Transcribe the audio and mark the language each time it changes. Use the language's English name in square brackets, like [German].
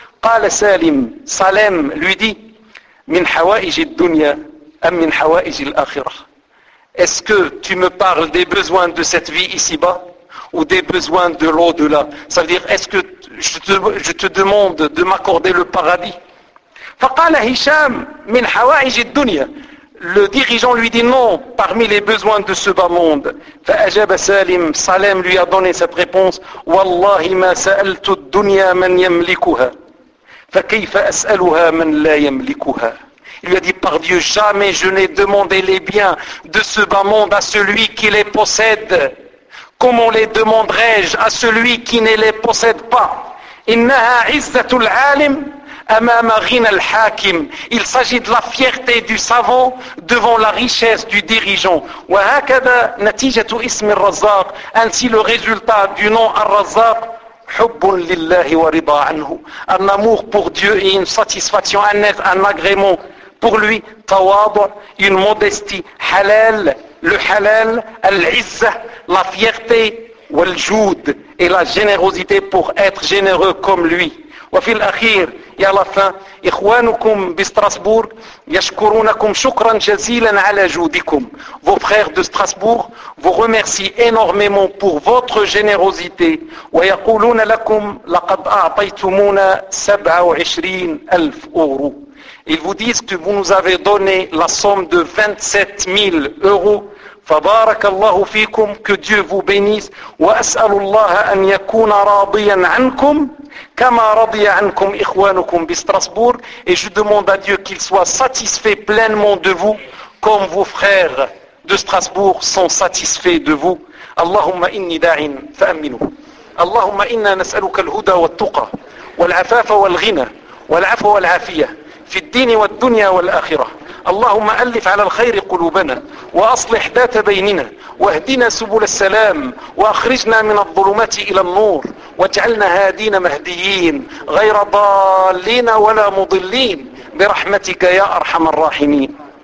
[Arabic] قَالَ سَالِمْ, [French] Salim lui dit, [Arabic] مِنْ حَوَائِجِ الدُّنْيَا أَمْ مِنْ حَوَائِجِ الْآخِرَةِ, [French] est-ce que tu me parles des besoins de cette vie ici-bas ou des besoins de l'au-delà? Ça veut dire, est-ce que je te demande de m'accorder le paradis? [Arabic] فَقَالَ هِشَامْ مِنْ حَوَائِجِ الدُّنْيَا, [French] le dirigeant lui dit non, parmi les besoins de ce bas-monde. [Arabic] فَأَجَبَ سَالِمْ, [French] Salim lui a donné cette réponse, [Arabic] وَاللَّهِ مَا سَأَلْتُ الدُّنْيَا مَنْ يَمْلِكُهَا فَكَيْفَ أَسْأَلُهَا مَنْ لَا يَمْلِكُهَا. [French] Il lui a dit, par Dieu, jamais je n'ai demandé les biens de ce bas-monde à celui qui les possède. Comment les demanderais-je à celui qui ne les possède pas? [Arabic] إِنَّهَا عِزَّةُ الْعَالِمِ أَمَامَ غِنَ الْحَاكِمِ. [French] Il s'agit de la fierté du savant devant la richesse du dirigeant. [Arabic] وَهَكَذَا نَتِيجَةُ إِسْمِ الرَّزَّاقِ, [French] ainsi le résultat du nom الرَّزَّاقِ, [Arabic] حُبٌّ لِلَّهِ وَرِضَى عَنْهُ, [French] un amour pour Dieu et une satisfaction, un agrément pour lui, تَوَاضُعُ, une modestie, حَلَالِ, le halal, [Arabic] al-izza, [French] la fierté, [Arabic] wal-joud, [French] et la générosité pour être généreux comme lui. [Arabic] وفي الأخير يا لفا إخوانكم بستراسبورغ يشكرونكم شكرا جزيلا على جودكم. [French] Vos frères de Strasbourg vous remercient énormément pour votre générosité. [Arabic] ويقولون لكم لقد أعطيتمونا 27 ألف أورو. [French] Ils vous disent que vous nous avez donné la somme de 27 000 euros. [Arabic] فبارك الله فيكم, [French] que Dieu vous bénisse. [Arabic] وأسأل الله أن يكون راضيا عنكم كما رضي عنكم إخوانكم بستراسبورغ. [French] Et je demande à Dieu qu'il soit satisfait pleinement de vous comme vos frères de Strasbourg sont satisfaits de vous. [Arabic] اللهم إني داع فأمنه. اللهم إنا نسألك الهدى والتقى والعفاف والغنى والعفو والعافية في الدين والدنيا والآخرة. اللهم ألف على الخير قلوبنا وأصلح ذات بيننا واهدنا سبل السلام وأخرجنا من الظلمات إلى النور واجعلنا هادين مهديين غير ضالين ولا مضلين برحمتك يا أرحم الراحمين.